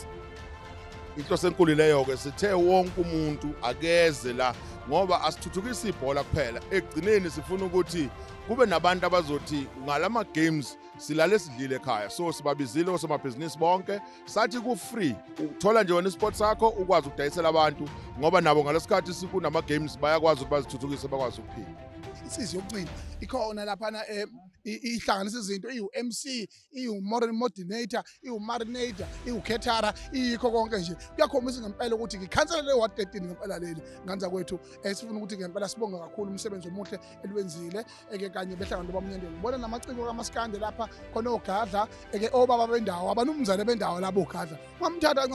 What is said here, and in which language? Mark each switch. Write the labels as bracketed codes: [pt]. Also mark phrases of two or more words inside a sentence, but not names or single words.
[zu] Inhloso enkulu leyo ke sithe wonke umuntu akeze la ngoba asithuthukisa ibhola kuphela ekugcineni sifuna ukuthi kube nabantu abazothi ngalama games silale sidlile ekhaya so sibabizile osomabhizinisi bonke sathi ku free uthola nje wona isport sakho ukwazi ukudayisela abantu ngoba nabo ngalesikhathi sikunama games bayakwazi ukuthi bazithuthukise bakwazi ukuphila. Isizi yokucina ikhona laphana ihlanganisa izinto iu-MC iu-moderator iu-marinator iu-caterer iyikho konke nje kuyakhombisa ngempela ukuthi ngikhansela le ward 13 ngempela leli nganza kwethu sifuna ukuthi ngempela sibonga kakhulu umsebenzi omuhle eliwenzile kanye behlangana bamnyandeni ngibona namaciko kaMaskandi lapha khona ogadla obaba bendawo abanumzane bendawo labo ogadla ngamthatha kancane